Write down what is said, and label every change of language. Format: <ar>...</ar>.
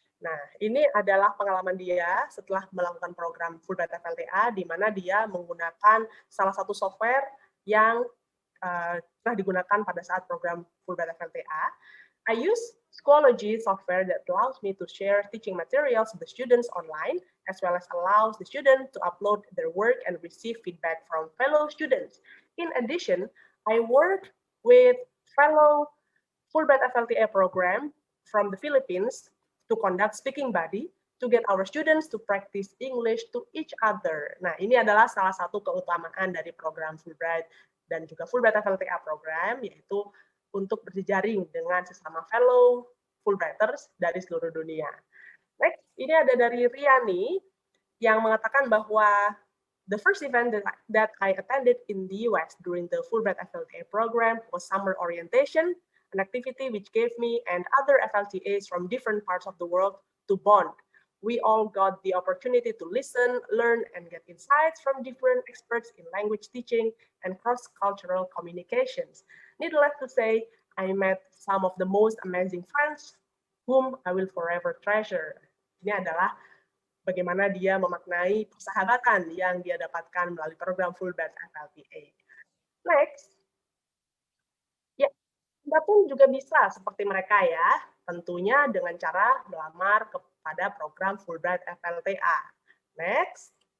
<id>Nah, ini adalah pengalaman dia setelah melakukan program Fulbright FLTA, di mana dia menggunakan salah satu software yang telah digunakan pada saat program Fulbright FLTA.</id> <en>I use Schoology software that allows me to share teaching materials with the students online, as well as allows the student to upload their work and receive feedback from fellow students. In addition, I work with fellow Fulbright FLTA program from the Philippines to conduct speaking body to get our students to practice English to each other.</en> <id>Nah, ini adalah salah satu keutamaan dari program Fulbright dan juga Fulbright FLTA program, yaitu untuk berjejaring dengan sesama</id> <en>fellow Fulbrighters</en> <id>dari seluruh dunia. Next, ini ada dari Riani yang mengatakan bahwa</id> <en>the first event that I attended in the US during the Fulbright FLTA program was summer orientation, an activity which gave me and other FLTAs from different parts of the world to bond. We all got the opportunity to listen, learn, and get insights from different experts in language teaching and cross-cultural communications. Needless to say, I met some of the most amazing friends whom I will forever treasure.</en> <id>Ini adalah bagaimana dia memaknai persahabatan yang dia dapatkan melalui program Fulbright FLTA. Next. Ya, Anda pun juga bisa seperti mereka ya, tentunya dengan cara melamar kepada program Fulbright FLTA. Next.</id>